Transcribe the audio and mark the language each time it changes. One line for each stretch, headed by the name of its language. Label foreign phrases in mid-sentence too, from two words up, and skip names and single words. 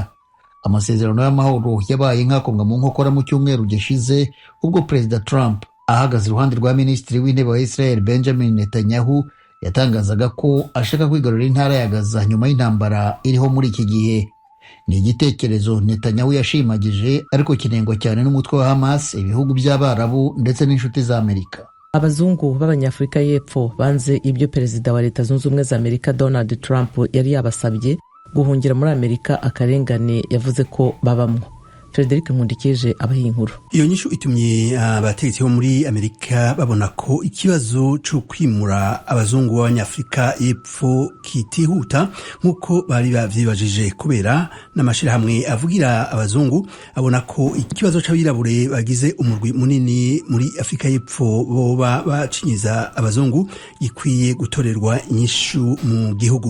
Kinyarwanda: Amasezerano y'amahoro yabaye nk'akomwa mu nkokora mu cyumweru gishize ubwo Perezida Trump ahagaze iruhande rwa Minisitiri w'Intebe wa Israel Benjamin Netanyahu yatangazaga ko ashaka kwigarurira intara ya Gaza nyuma y'intambara iriho muri iki gihe. Ni igitekerezo Netanyahu yashimagije ariko kinengwa cyane n'umutwe wa Hamas, ibihugu by'Abarabu ndetse n'inshuti za Amerika.
Rundi: Abazungu b'Abanyafurika y'Epfo banze ibyo Perezida wa Leta Zunze Ubumwe za Amerika Donald Trump yari yabasabye guhungira muri Amerika akarengane yavuze ko babamwo. Frederic Nkundikije abaha inkuru. Iyo nyishu itumye abategetsi bo muri Amerika babona ko ikibazo cyo kwimura abazungu b'Abanyafurika y'Epfo kitihuta nk'uko bari bavyibajije, kubera n'amashirahamwe avugira abazungu abona ko ikibazo c'abirabure bagize umurwi munini muri Afrika y'Epfo boba bacinyiza abazungu gikwiye gutorerwa inyishu mu gihugu.